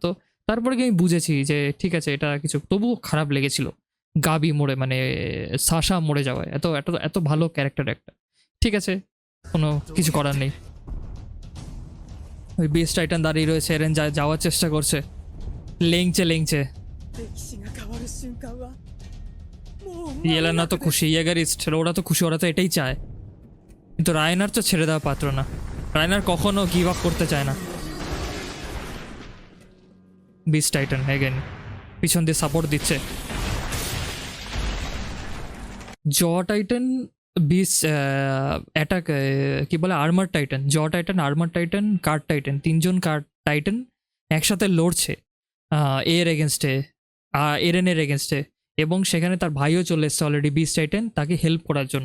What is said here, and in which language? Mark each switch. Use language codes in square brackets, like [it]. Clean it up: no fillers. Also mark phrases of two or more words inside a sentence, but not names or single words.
[bn] তো তারপরে কি আমি বুঝেছি যে ঠিক আছে এটা কিছু, তবুও খারাপ লেগেছিল গাবি মরে, মানে সাশা মরে যাওয়ায়। এত এত এত ভালো ক্যারেক্টার একটা, ঠিক আছে কোনো কিছু করার নেই। ওই বিস্ট টাইটান দাঁড়িয়ে রয়েছে, এরেন যাওয়ার চেষ্টা করছে, লেংচে [ja] 歴史が変わる瞬間はもう [bn] ইয়েলেনা তো খুশি, ইয়েগারিস্ট ওরা তো খুশি, ওরা তো এটাই চায়। কিন্তু রায়নার তো ছেড়ে দেওয়া পাত্র না, রায়নার কখনো [en] give up [bn] করতে চায় না। বিস্ট টাইটান এগেন পিছন দিয়ে সাপোর্ট দিচ্ছে। জ টাইটান বিস অ্যাটাক কি বলে আর্মার টাইটান, জ টাইটান, আর্মার টাইটান, কার্ড টাইটান, তিনজন কার্ড টাইটান একসাথে লড়ছে এর এগেনস্টে, এরেনের এগেনস্টে, এবং সেখানে তার ভাইও চলে এসছে অলরেডি বিস টাইটান তাকে হেল্প করার জন্য।